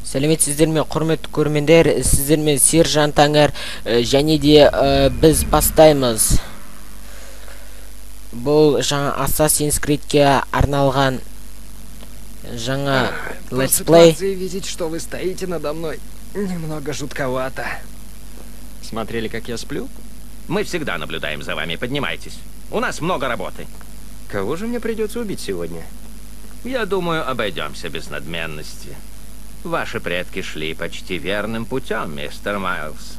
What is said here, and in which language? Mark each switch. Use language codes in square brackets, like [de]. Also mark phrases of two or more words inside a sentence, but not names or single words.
[kk] Сәлеметсіздер ме, құрметті көрермендер, сіздер мен Сержант Аңар және де біз бастаймыз. Бұл жаңа Assassin's Creed'ке арналған жаңа летсплей. [ru] Видеть, что вы стоите надо мной, немного жутковато. Смотрели, как я сплю? Мы всегда наблюдаем за вами, поднимайтесь. У нас много работы. Кого же мне придется убить сегодня? Я думаю, обойдемся без надменности. Ваши предки шли почти верным путем, мистер Майлз.